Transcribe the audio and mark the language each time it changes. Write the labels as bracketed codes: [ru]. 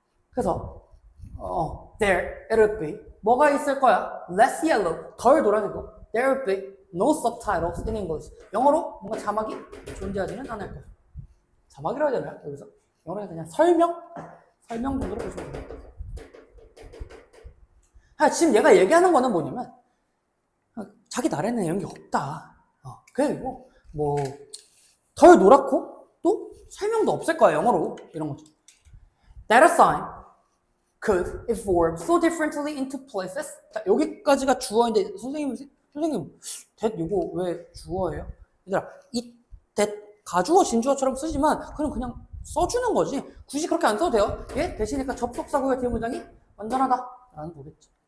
[ko] 그래서 [en] there it would be [ko] 뭐가 있을 거야? [en] Less yellow, [ko] 덜 노란이고 [en] there would be no subtitles in English. [ko] 영어로 뭔가 자막이 존재하지는 않을 거야. 자막이라고 해야 되나요? 여기서 영어로 그냥 설명 정도로 보시면 됩니다. 지금 얘가 얘기하는 거는 뭐냐면 자기 나라에는 이런 게 없다. 그리고 덜 노랗고 또 설명도 없을 거야 영어로 이런 거죠. [en] That a sign could evolve so differently into places. [ko] 자, 여기까지가 주어인데 선생님 that 이거 왜 주어예요? 얘들아 이 that 가주어 진주어처럼 쓰지만 그냥 써주는 거지. 굳이 그렇게 안 써도 돼요. 얘 대신이니까 접속사구의 뒤에 문장이 완전하다라는 거겠죠.